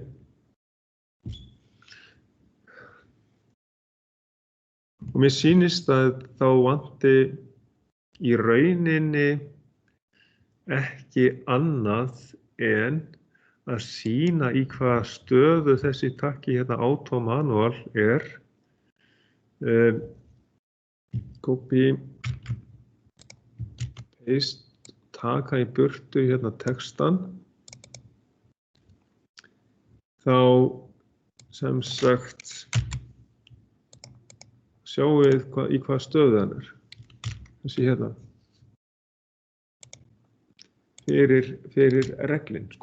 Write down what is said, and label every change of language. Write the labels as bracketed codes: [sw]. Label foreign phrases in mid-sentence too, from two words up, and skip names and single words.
[is] Og mér sýnist að þá vanti í rauninni ekki annað en að sýna í hvaða stöðu þessi takki hérna [en] auto manual [is] er. [en] Copy, paste, [is] taka í burtu hérna textan. Þá sem sagt sjáum við í hvaða stöðu hann er. Þessi hérna. Fyrir reglinn, sko.